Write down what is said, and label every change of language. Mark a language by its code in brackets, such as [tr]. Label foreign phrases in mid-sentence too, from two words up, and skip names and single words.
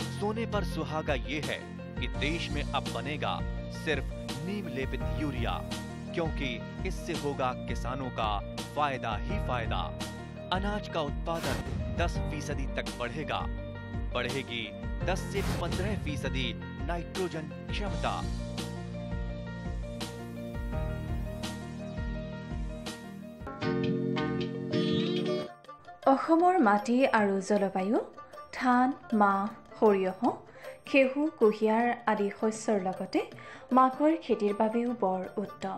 [hi] सोने पर सुहागा ये है कि देश में अब बनेगा सिर्फ नीम लेपित यूरिया, क्योंकि इससे होगा किसानों का फायदा ही फायदा। अनाज का उत्पादन 10% तक बढ़ेगा। बढ़ेगी 10 से 15% नाइट्रोजन क्षमता। [as] অসমৰ মাটি আৰু জলবায়ু ধান, মাহ, সৰিয়হ, ঘেঁহু, কুঁহিয়াৰ আদি শস্যৰ লগতে মাকৈ খেতিৰ বাবেও বৰ উত্তম।